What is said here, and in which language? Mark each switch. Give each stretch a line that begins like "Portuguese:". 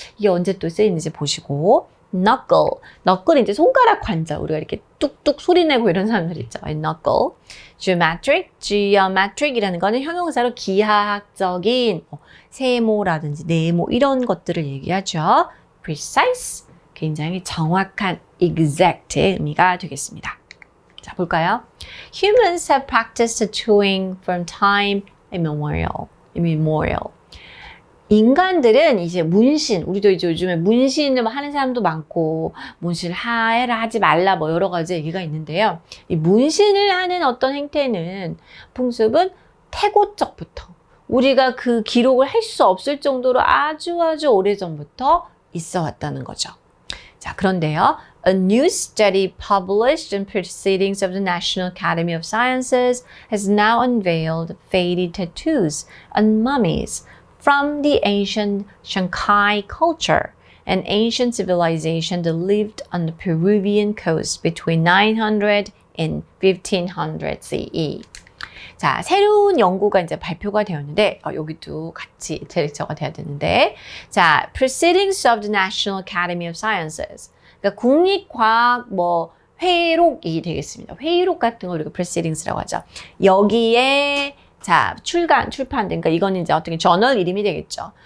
Korean: 이게 언제 또 쓰이는지 보시고 knuckle은 이제 손가락 관절 우리가 이렇게 뚝뚝 소리 내고 이런 사람들 있죠.
English: knuckle.
Korean: geometric이라는 거는 형용사로 기하학적인 세모라든지 네모 이런 것들을 얘기하죠. precise 굉장히 정확한 exact의 의미가 되겠습니다. 자, 볼까요?
English: Humans have practiced tattooing from time immemorial.
Korean: 인간들은 이제 문신, 우리도 이제 요즘에 문신을 하는 사람도 많고 문신을 해라 하지 말라 뭐 여러 가지 얘기가 있는데요. 이 문신을 하는 어떤 행태는 풍습은 태고적부터 우리가 그 기록을 할 수 없을 정도로 아주 오래전부터 있어 왔다는 거죠. 자, 그런데요.
English: A new study published in Proceedings of the National Academy of Sciences has now unveiled faded tattoos on mummies from the ancient Shankai culture, an ancient civilization that lived on the Peruvian coast between 900 and 1500 CE.
Korean: 자, 새로운 연구가 이제 발표가 되었는데, 여기도 같이 디렉터가 돼야 되는데, 자, Proceedings of the National Academy of Sciences. 그러니까 국립과학 회의록이 되겠습니다. 회의록 같은 걸 우리가 Proceedings라고 하죠. 여기에 자, 출판된, 그러니까 이거는 이제 어떻게 저널 이름이 되겠죠.